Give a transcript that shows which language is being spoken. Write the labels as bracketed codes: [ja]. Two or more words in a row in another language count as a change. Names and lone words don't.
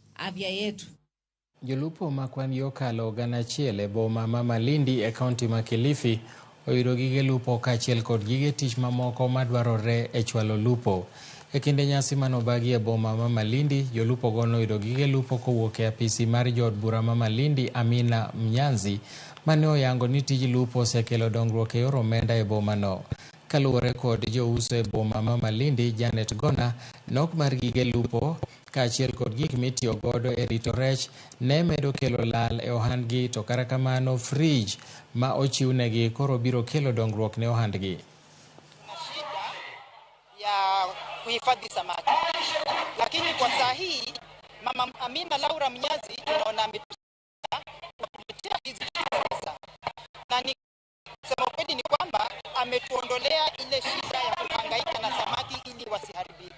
[sw] afya yetu. [luo] Jolupo makwan yokalo gana chiele boma ma Malindi e kaunti ma Kilifi oyudo gige lupo kaachiel kod gige tich mamoko madwarore e chwalo lupo. E kinde nyasi manobagi e boma ma Malindi, jolupo gono oyudo gige lupo kowuok e apisi mar jod bura ma Malindi Amina Mnyanzi mane oyango ni tij lupo osekelo dongruok e yor omenda e boma no. Kaluwore kod jouso e boma ma Malindi, Janet Gona, nok mar gige lupo kaachiel kod gik mitiyo godo e rito rech ne medo kelo lal e ohandgi, to kata kamano frij ma ochiwnegi koro biro kelo dongruok ne ohandgi. [sw] Ya kuhifadhi samaki, lakini kwa saa hii Mama Amina Laura Mnyazi naona ametuletea hizi pesa, na ni sema kweli ni kwamba ametuondolea ile shida ya kuhangaika na samaki ili wasiharibike.